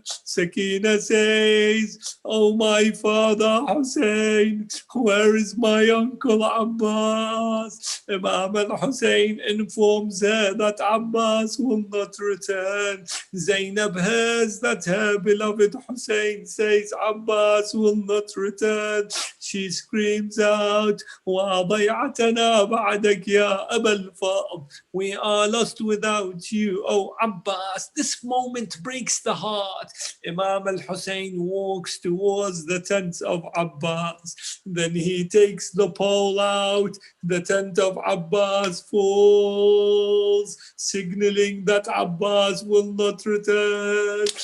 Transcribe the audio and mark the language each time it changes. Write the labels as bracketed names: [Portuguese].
[English] Sakina says, oh my father Hussein, where is my uncle Abbas? Imam al-Hussein informs her that Abbas will not return. Zainab hears that her beloved Hussein says Abbas will not return. She screams out, [Arabic] وَضَيْعَتَنَا بَعْدَكَ يَا أَبَا الْفَضْلِ. [English] We are lost without you, O Abbas. This moment breaks the heart. Imam al-Hussein walks towards the tent of Abbas. Then he takes the pole out. The tent of Abbas falls, signaling that Abbas will not return.